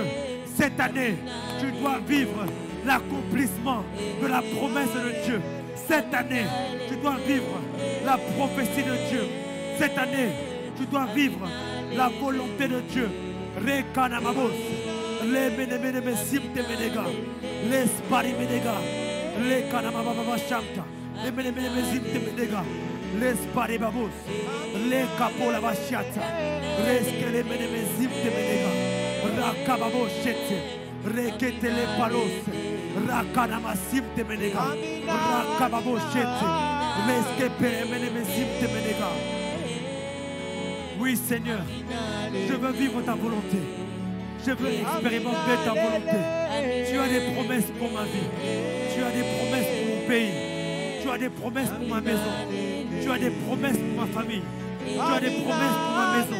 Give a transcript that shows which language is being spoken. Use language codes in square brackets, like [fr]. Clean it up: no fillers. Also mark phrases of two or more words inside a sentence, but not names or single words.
[fr] Cette année, tu dois vivre l'accomplissement de la promesse de Dieu. Cette année, tu dois vivre la prophétie de Dieu. Cette année, tu dois vivre la volonté de Dieu. Rekanamabos, les menemenemesimte menega, les spari menega, les kanamababashamta, les menemenemezimte menega, les spari babos, les kapola bashiata, les menemenemezimte menega, rakababoshete, reketele palos, rakanamasimte menega, rakababoshete, les kepemenemezimte menega. Oui, Seigneur, je veux vivre ta volonté. Je veux expérimenter ta volonté. Tu as des promesses pour ma vie. Tu as des promesses pour mon pays. Tu as des promesses pour ma maison. Tu as des promesses pour ma famille. Tu as des promesses pour ma maison.